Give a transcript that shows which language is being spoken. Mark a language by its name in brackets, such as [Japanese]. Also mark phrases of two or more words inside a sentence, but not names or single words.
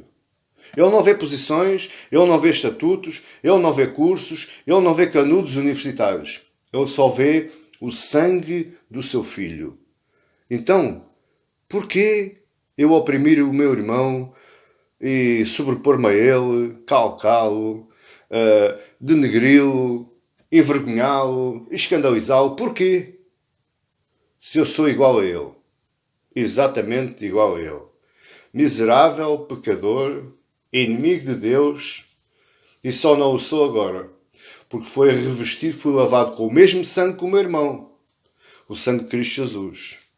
[Portuguese] Ele não vê posições, Ele não vê estatutos, Ele não vê cursos, Ele não vê canudos universitários. Ele só vê o sangue do seu Filho. Então, porquê eu oprimir o meu irmão e sobrepor-me a ele, calcá-lo, denegri-lo, envergonhá-lo, escandalizá-lo? Porquê? Se eu sou igual a ele. Exatamente igual a ele. Miserável, pecador, inimigo de Deus, e só não o sou agora, porque foi revestido, fui lavado com o mesmo sangue que o meu irmão, o sangue de Cristo Jesus.